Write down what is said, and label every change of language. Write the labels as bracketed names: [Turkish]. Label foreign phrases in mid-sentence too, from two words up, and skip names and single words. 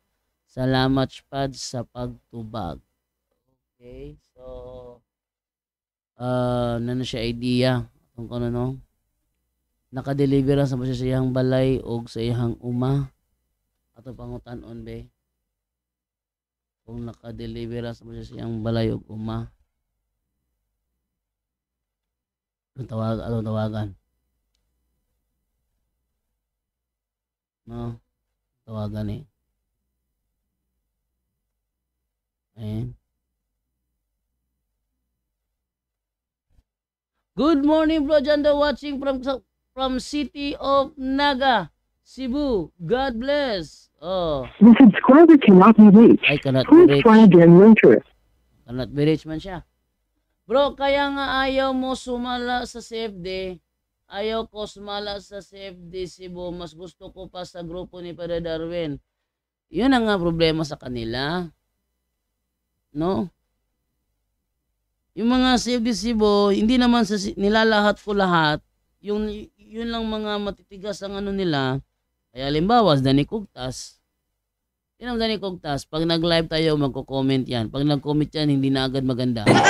[Cebuano] Salamat, Pads, sa pagtubag. Okay, so na siya idea kung ano no, nakadeliver sa siya sa iyang balay o sa iyang uma ato pangutan-on be kung nakadeliver sa siya sa iyang balay o uma. [Filipino] Anong tawagan no, tawagan ayan. [English] Good morning, bro. Janda watching from city of Naga, Cebu. God bless. Oh. The subscriber cannot be reached. Ay, cannot be Please reached. try again later. Cannot be reached [Cebuano] man siya. Bro, kaya nga ayaw mo sumala sa CFD. Ayaw ko sumala sa CFD Cebu. Mas gusto ko pa sa grupo ni Padre Darwin. [Filipino] Yun ang nga problema sa kanila. No? Yung mga CFD Cebu, hindi naman nilalahat ko lahat. Yun lang mga matitigas ang ano nila. Kaya halimbawa, Danny Cugtas. Yun ang Danny Cugtas. Pag nag-live tayo, magko-comment yan. Pag nag-comment yan, hindi na agad maganda.